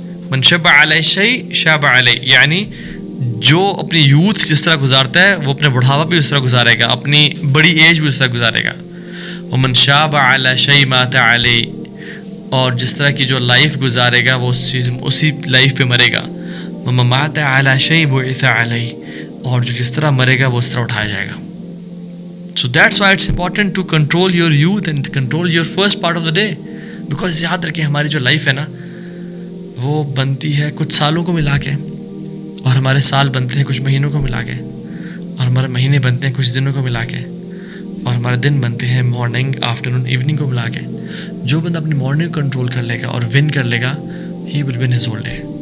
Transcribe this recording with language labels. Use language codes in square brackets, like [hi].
[ar] من شب علی شیء شاب علی، [ur] یعنی جو اپنی یوتھ جس طرح گزارتا ہے وہ اپنے بڑھاپا بھی اس طرح گزارے گا، اپنی بڑی ایج بھی اس طرح گزارے گا. [ar] ومن شاب علی شیء مات علی، [ur] اور جس طرح کی جو لائف گزارے گا وہ اسی لائف پہ مرے گا. [ar] ومن مات علی شیء بعث علی، [ur] اور جو جس طرح مرے گا وہ اس طرح اٹھایا جائے گا. [en] So that's why it's important to control your youth and control your first part of the day. [ur] Because یاد رکھیں ہماری جو لائف ہے نا وہ بنتی ہے کچھ سالوں کو ملا کے، اور ہمارے سال بنتے ہیں کچھ مہینوں کو ملا کے، اور ہمارے مہینے بنتے ہیں کچھ دنوں کو ملا کے، اور ہمارے دن بنتے ہیں مارننگ، آفٹرنون، ایوننگ کو ملا کے. جو بندہ اپنی مارننگ کنٹرول کر لے گا اور ون کر لے گا، [en] He will win his whole day.